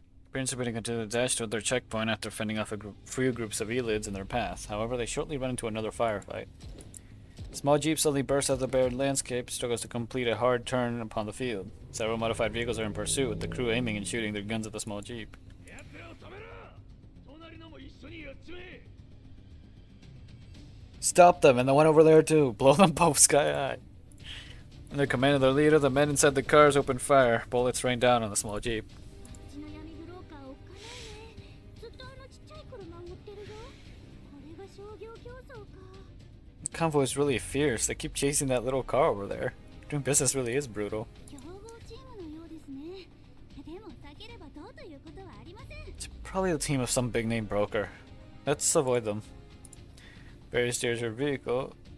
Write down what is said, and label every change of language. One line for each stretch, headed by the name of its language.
English: Parents are being continued to dash toward their checkpoint after fending off a few groups of elids in their path. However, they shortly run into another firefight. Small jeep suddenly bursts out of the barren landscape, struggles to complete a hard turn upon the field. Several modified vehicles are in pursuit, with the crew aiming and shooting their guns at the small jeep.
Japanese: 奴らを止めろ隣のも一緒にやっちまえ
English: Stop them, and the one over there too. Blow them both sky high. Under command of their leader, the men inside the cars open fire. Bullets rain down on the small jeep.
Japanese: うちの闇ブローカーおっかないねずっとあのちっちゃい車を追ってるよこれが商業競争か
English: The convoy is really fierce. They keep chasing that little car over there. Doing business really is brutal.
Japanese: 競合チームのようですねでも避ければどうということはありません
English: It's probably the team of some big name broker. Let's avoid them. Barry steers her vehicle.